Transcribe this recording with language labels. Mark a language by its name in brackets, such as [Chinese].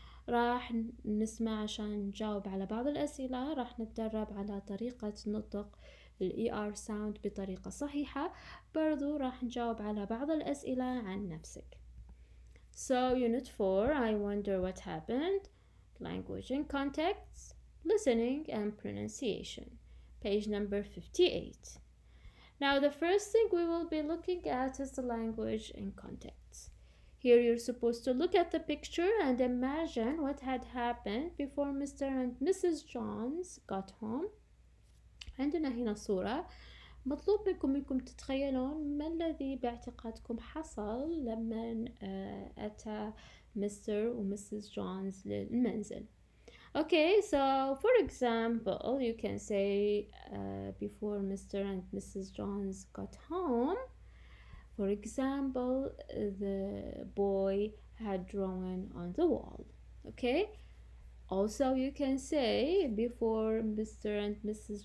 [Arabic] راح نسمع عشان نجاوب على بعض الأسئلة. راح نتدرب على طريقة نطق ال ER sound بطريقة صحيحة. برضو راح نجاوب على بعض الأسئلة عن نفسك. [English] So Unit 4, I wonder what happened. Language and context, listening and pronunciation. Page number 58. Now the first thing we will be looking at is the language and context. Here you're supposed to look at the picture and imagine what had happened before Mr. and Mrs. Johns got home. [Arabic] عندنا هنا صورة. مطلوب منكم تتخيلون ما الذي باعتقادكم حصل لما أتى مستر ومسز جونز للمنزل. [English] Okay, so for example, you can say before Mr. and Mrs. Johns got home, for example, the boy had drawn on the wall. Okay, also you can say before Mr. and Mrs.